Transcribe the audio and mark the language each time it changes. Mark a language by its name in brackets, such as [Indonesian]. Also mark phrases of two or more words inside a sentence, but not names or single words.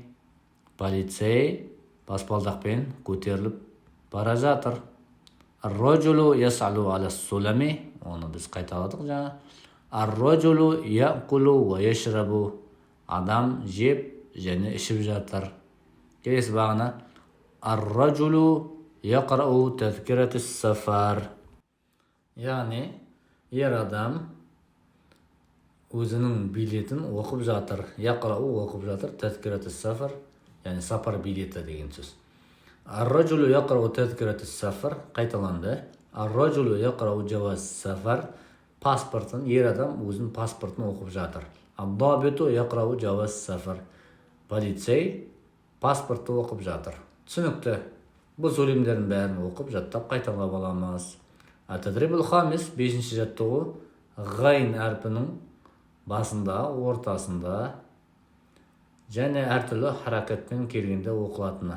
[Kazakh] Полицей баспалдақпен көтеріліп бара жатыр. [Arabic] الرجل يصعد على السلم. [Kazakh] Оны біз қайталадық жаңа. [Arabic] الرجل يأكل ويشرب. [Kazakh] Адам жеп және ішіп жатыр. Келесі бағана. [Arabic] الرجل يقرأ تذكرة السفر. [Kazakh] Yani er adam өзінің билетін оқып жатыр. Yaqra'u оқып жатыр. [Arabic] تذكرة السفر. [Kazakh] Yani сапар билеті деген сөз. [Arabic] الرجل يقرأ تذكرة السفر қайталанды. الرجل يقرأ جواز السفر. [Kazakh] Паспортын, ер адам өзінің паспортын оқып жатыр. [Arabic] الضابط يقرأ جواز السفر. [Kazakh] Полицей паспортты оқып жатыр. Түсінікті. Бұл сөйлемдердің бәрін оқып, жаттап қайталап аламыз. [Arabic] التدريب الخامس, [Kazakh] 5-ші жаттығу. Ғайн әрпінің басында, ортасында және әртүрлі харакатпен келгенде оқылатыны.